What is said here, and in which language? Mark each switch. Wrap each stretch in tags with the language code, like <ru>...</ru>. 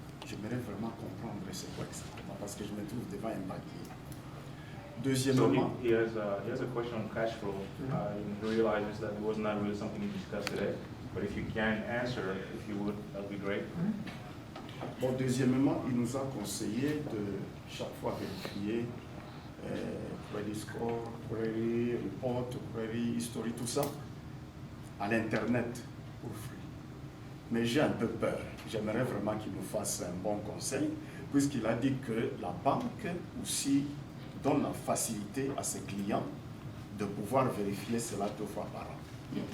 <fr>J'aimerais vraiment comprendre c'est quoi exactement, parce que je me trouve devant un papier. Deuxièmement,</fr> <en>So he has a question on cash flow. He realizes that it was not really something you discussed today, but if you can answer, if you would, that would be great.</en> <fr>bon, deuxièmement, il nous a conseillé de chaque fois vérifier</fr> <en>credit score, credit report, credit history,</en> <fr>tout ça, à l'internet pour free. Mais j'ai un peu peur. J'aimerais vraiment qu'il nous fasse un bon conseil, puisqu'il a dit que la banque aussi donne la facilité à ses clients de pouvoir vérifier cela 2 fois par an.</fr>